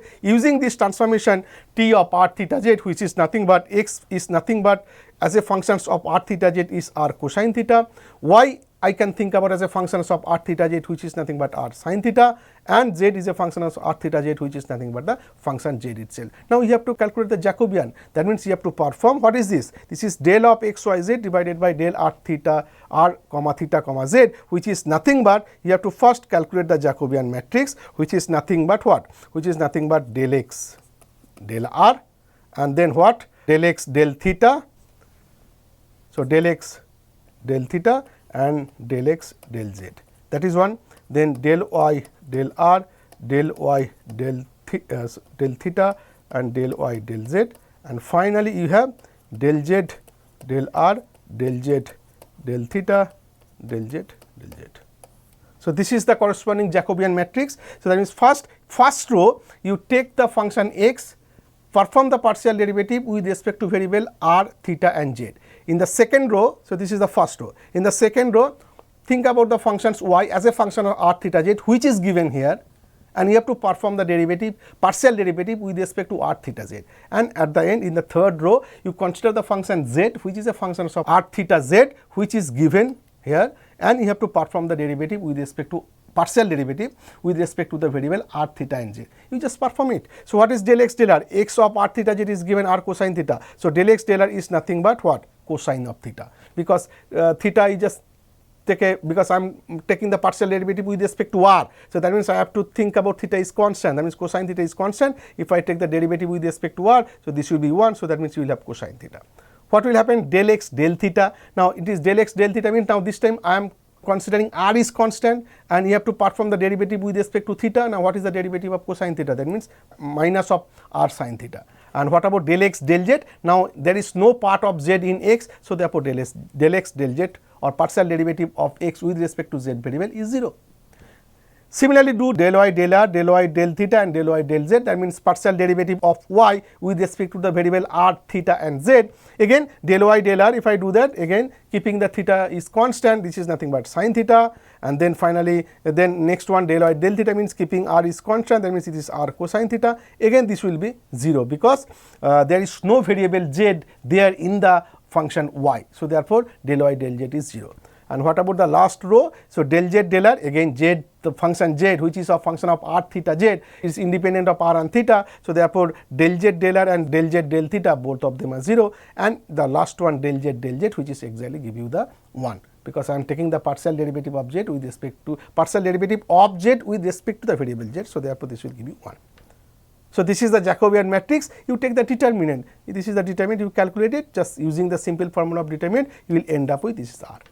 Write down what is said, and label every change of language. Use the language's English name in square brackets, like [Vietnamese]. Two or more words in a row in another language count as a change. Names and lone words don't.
[English] Using this transformation, t of r theta z, which is nothing but x is nothing but as a functions of r theta z is r cosine theta, y I can think about as a function of r theta z, which is nothing but r sine theta, and z is a function of r theta z, which is nothing but the function z itself. Now you have to calculate the Jacobian, that means you have to perform, what is this? This is del of x, y, z divided by del r theta comma z, which is nothing but, you have to first calculate the Jacobian matrix, which is nothing but what? Which is nothing but del x del r, and then what? Del x del theta. So del x del theta and del x del z, that is one. Then del y del r, del y del theta, and del y del z, and finally you have del z del r, del z del theta, del z del z. So this is the corresponding Jacobian matrix. So that means first row you take the function x perform the partial derivative with respect to variable r, theta and z. In the second row, so this is the first row. In the second row, think about the functions y as a function of r, theta, z, which is given here, and you have to perform the derivative, partial derivative with respect to r, theta, z. And at the end, in the third row, you consider the function z, which is a function of r, theta, z, which is given here, and you have to perform the derivative with respect to partial derivative with respect to the variable r, theta and z. You just perform it. So what is del x del r? X of r, theta, z is given r cosine theta. So del x del r is nothing but what? Cosine of theta, because theta is just because I am taking the partial derivative with respect to r. So that means I have to think about theta is constant, that means cosine theta is constant. If I take the derivative with respect to r, so this will be 1, so that means you will have cosine theta. What will happen? Del x del theta. Now it is del x del theta means now this time I am considering r is constant and you have to perform the derivative with respect to theta. Now what is the derivative of cosine theta? That means minus of r sine theta. And what about del x del z? Now there is no part of z in x, so therefore del x del z or partial derivative of x with respect to z variable is 0. Similarly, do del y del r, del y del theta and del y del z, that means partial derivative of y with respect to the variable r, theta and z. Again del y del r, if I do that, again keeping the theta is constant, this is nothing but sine theta, and then finally then next one del y del theta means keeping r is constant, that means it is r cosine theta. Again this will be 0 because there is no variable z there in the function y. So therefore del y del z is 0. And what about the last row? So del z del r, again z, the function z which is a function of r, theta, z is independent of r and theta. So therefore del z del r and del z del theta, both of them are 0, and the last one del z del z, which is exactly give you the 1, because I am taking the partial derivative of z with respect to partial derivative of z with respect to the variable z. So therefore this will give you 1. So this is the Jacobian matrix. You take the determinant. This is the determinant, you calculate it just using the simple formula of determinant, you will end up with this is r.